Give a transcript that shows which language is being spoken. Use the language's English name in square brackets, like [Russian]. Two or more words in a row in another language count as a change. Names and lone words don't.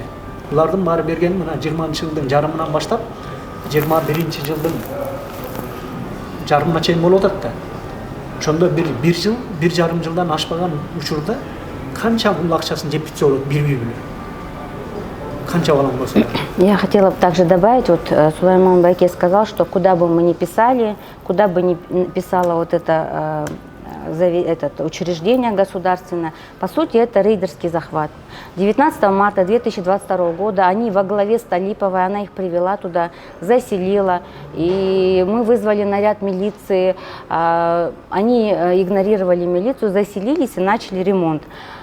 [Kyrgyz] Булардын баары бергени мына 20-жылдын жарымынан баштап 21-жылдын жарымына чейин болуп атат да. Ошондо бир жыл, 1,5 жылдан ашпаган учурда канча бул акчасын жеп бүтсө болот бир үй бүлө. Канча балам болсо. [Russian] Я хотела также добавить, вот Сулайман Байке сказал, что куда бы мы ни писали, куда бы ни писало вот это учреждение государственное, по сути это рейдерский захват. 19 марта 2022 года они во главе с Талиповой, она их привела туда, заселила, и мы вызвали наряд милиции, они игнорировали милицию, заселились и начали ремонт.